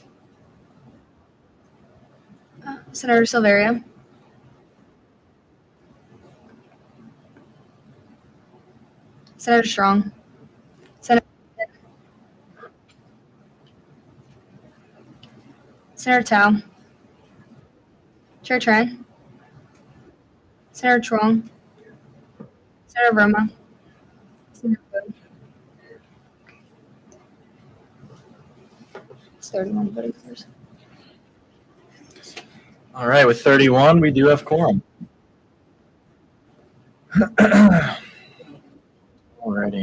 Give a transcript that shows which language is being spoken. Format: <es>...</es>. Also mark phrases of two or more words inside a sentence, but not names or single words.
<en>Senator Silveria, Senator Strong, Senator Senator Tao, Chair Tran, Senator Truong, Senator Verma, Senator Wood. It's 31 voting members. All right, with 31, we do have quorum. Alrighty.</en>